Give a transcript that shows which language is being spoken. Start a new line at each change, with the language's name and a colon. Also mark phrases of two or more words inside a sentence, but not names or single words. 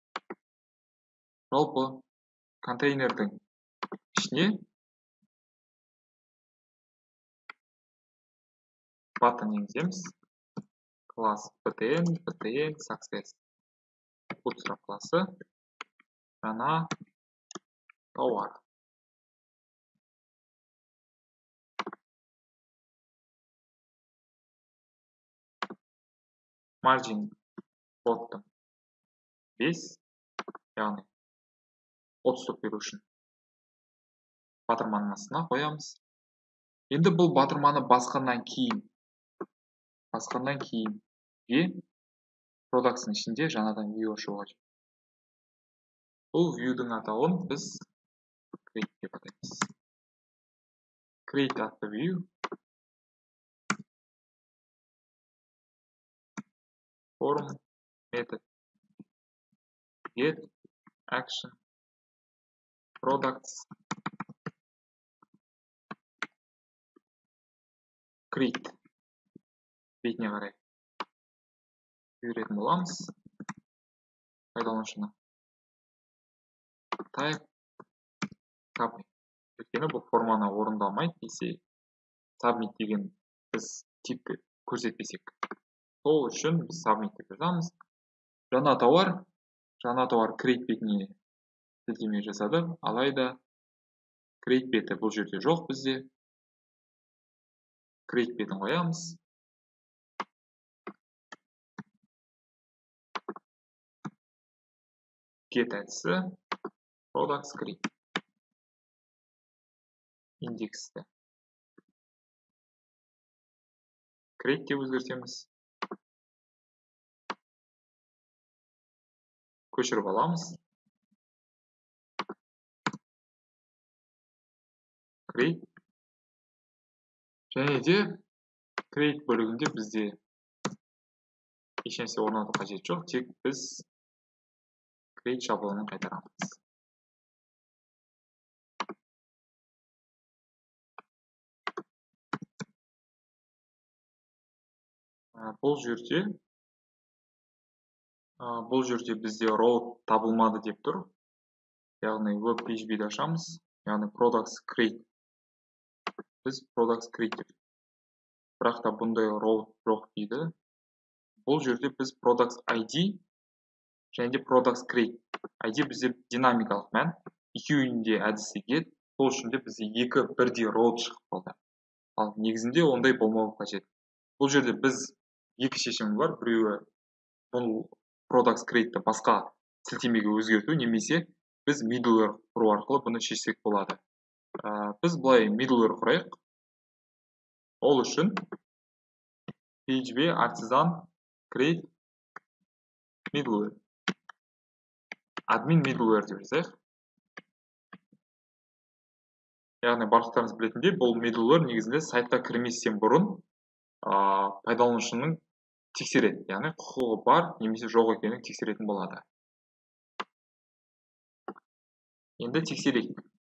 Kazakh: Жалпы контейнердің ішіне button енгіземіз. Класс
English: btn success.
Kazakh: Bootstrap классы жаңа тауар.
English: Margin bottom 5,
Kazakh: яғни 30 беру үшін батырманың астына қоямыз. Енді бұл батырманы басқаннан кейін product'ың ішінде жаңадан view ашу қажет. Бұл view'дің атауын біз create деп атаймыз. Create атты
English: view form method get action products create
Kazakh: бетіне қарай үйретін боламыз. Пайдаланушыны
English: type copy.
Kazakh: Өйткені бұл форманы орындалмайды десе submit деген біз типті көрсетпесек. Сол үшін біз submit деп жазамыз. Жаңа тауар create бетіне сілтеме жасады. Алайда create беті бұл жерде жоқ бізде. Create бетін қоямыз. Get әдісі
English: products create.
Kazakh: Индексті create деп өзгертеміз. Көшіріп аламыз. Create. Және де create бөлігінде бізде ешнәрсе орнату қажет жоқ, тек біз create шаблонын қайтарамыз. Бұл жерде бізде row табылмады деп тұр. Яғни web PHP'ді ашамыз. Яғни
English: products create.
Kazakh: Біз
English: products create
Kazakh: деп. Бірақ та бұндай row жоқ дейді. Бұл жерде біз
English: products ID
Kazakh: және де
English: products create.
Kazakh: ID бізде динамикалық мән. Екеуінде әдісі get. Сол үшін де бізде екі бірдей row шығып қалды. Ал негізінде ондай болмауы қажет. Бұл жерде біз екі шешім бар. Біреуі бұл
English: products create'ті
Kazakh: басқа сілтемеге өзгерту, немесе біз middleware құру арқылы бұны шешсек болады. Біз бұлай middleware құрайық. Ол үшін
English: PHP artisan create middleware. Admin middleware
Kazakh: деп жазайық. Яғни барлықтарыңыз білетіндей, бұл middleware негізінде сайтқа кірместен бұрын пайдаланушының тексереді. Яғни құқығы бар немесе жоқ екенін тексеретін болады. Енді тексерейік.